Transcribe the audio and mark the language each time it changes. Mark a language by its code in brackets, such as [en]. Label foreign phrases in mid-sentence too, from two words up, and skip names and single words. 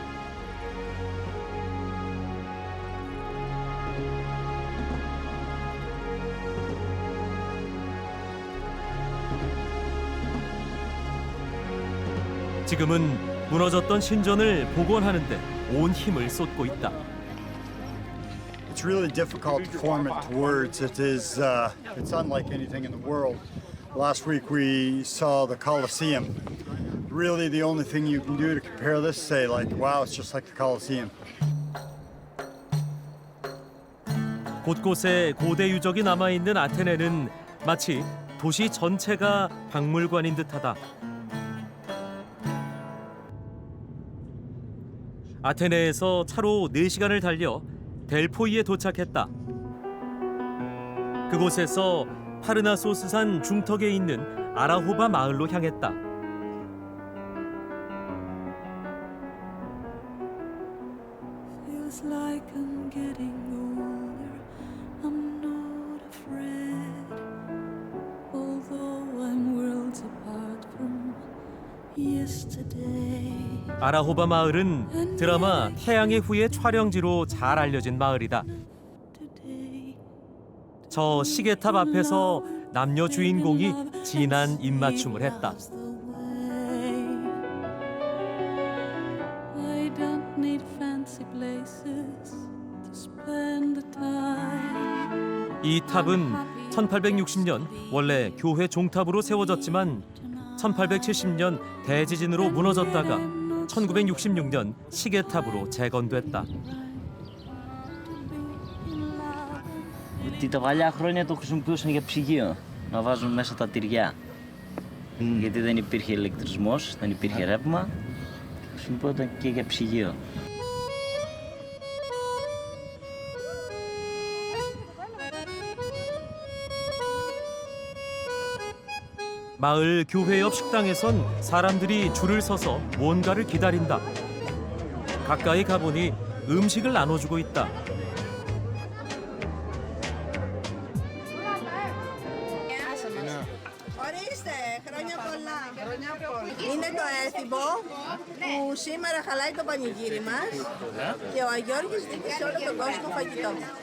[ko] 지금은 무너졌던 신전을 복원하는 데 온 힘을 쏟고 있다. [en] It's really difficult to form it to words. It's unlike anything in the world. Last week we saw the Colosseum. Really, the only thing you can do to compare this, say like, wow, it's just like the Colosseum. [ko] 곳곳에 고대 유적이 남아있는 아테네는 마치 도시 전체가 박물관인 듯하다. 아테네에서 차로 4시간을 달려 델포이에 도착했다. 그곳에서 파르나소스산 중턱에 있는 아라호바 마을로 향했다. [en] Feels like I'm getting older. I'm not afraid. Although I'm worlds apart from yesterday. [ko] 아라호바 마을은 드라마 태양의 후예 촬영지로 잘 알려진 마을이다. [en] Today. [ko] 저 시계탑 앞에서 남녀 주인공이 진한 입맞춤을 했다. [en] I don't need fancy places to spend the time. [ko] 이 탑은 1860년 원래 교회 종탑으로 세워졌지만 1870년 대지진으로 무너졌다가 1966년 시계탑으로 재건됐다. [el] Τα παλιά χρόνια το χρησιμοποιούσαν για ψυγείο, να βάζουν μέσα τα τυριά. Γιατί δεν υπήρχε ηλεκτρισμός, δεν υπήρχε ρεύμα, χρησιμοποιούνταν και για ψυγείο. [ko] 마을 교회 옆 식당에선 사람들이 줄을 서서 뭔가를 기다린다. 가까이 가보니 음식을 나눠주고 있다. [el] Ορίστε, χρόνια πολλά. Είναι το έθιμο που σήμερα χαλάει το πανηγύρι μας και ο Αγιώργης δίνει σε όλο τον κόσμο φαγητό.